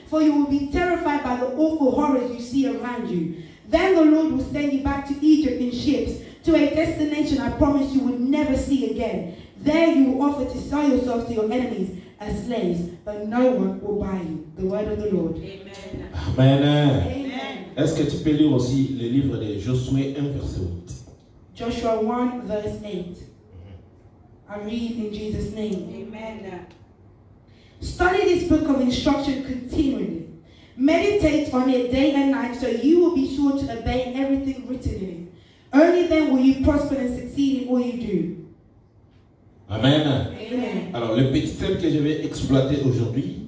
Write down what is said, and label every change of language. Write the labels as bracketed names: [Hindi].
[English] For you will be terrified by the awful horrors you see around you. Then the Lord will send you back to Egypt in ships, to a destination I promised you would never see again. There you will offer to sell yourselves to your enemies as slaves, but no one will buy you. The word of the Lord. Amen. Amen. Amen. [French] Est-ce que tu peux lire aussi le livre de Josué 1, verset 8? [English] Joshua 1, verse 8. I read in Jesus' name. Amen. Study this book of instruction continually. Meditate on it day and night so you will be sure to obey everything written in it. Only then will you prosper and succeed in all you do. Amen. Amen. [French] Alors, le petit thème que je vais exploiter aujourd'hui,